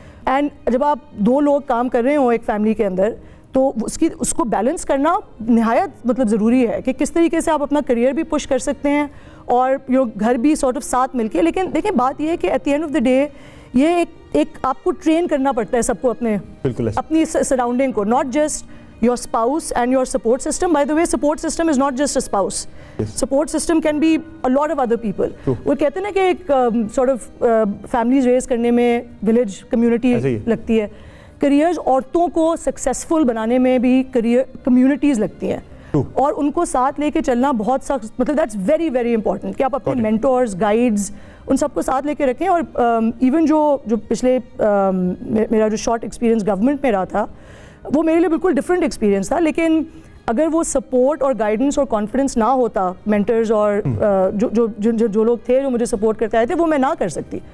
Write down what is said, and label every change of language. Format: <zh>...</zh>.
<ur>And جب آپ دو لوگ کام کر رہے ہوں ایک فیملی کے اندر تو اس کو بیلنس کرنا نہایت ضروری ہے کہ کس طریقے سے آپ اپنا کریئر بھی پش کر سکتے ہیں اور گھر بھی سارٹ آف ساتھ مل کے. لیکن دیکھیں بات یہ ہے کہ</ur> <en>at the end of the day</en> <ur>یہ ایک آپ کو ٹرین کرنا پڑتا ہے سب کو اپنی سراؤنڈنگ کو,</ur> <en>not just your spouse and your support system. By the way, support system is not just a spouse. Yes. Support system can be a lot of other people.</en> <ur>وہ کہتے ہیں نا کہ ایک</ur> <en>sort of families raise</en> <ur>کرنے میں</ur> <en>village community</en> <ur>لگتی ہے. کریئرز عورتوں کو سکسیزفل بنانے میں بھی کمیونٹیز لگتی ہیں اور ان کو ساتھ لے کے چلنا بہت سخت, مطلب</ur> <en>that's very very important</en> <ur>کہ آپ اپنے مینٹورز, گائیڈز, ان سب کو ساتھ لے کے رکھیں. اور ایون جو پچھلے میرا جو شارٹ ایکسپیرینس گورنمنٹ میں رہا تھا وہ میرے لیے بالکل ڈفرینٹ ایکسپیرینس تھا, لیکن اگر وہ سپورٹ اور گائیڈنس اور کانفیڈنس نہ ہوتا, مینٹرز اور جو لوگ تھے جو مجھے سپورٹ کرتے آئے تھے, وہ میں نہ کر سکتی.</ur>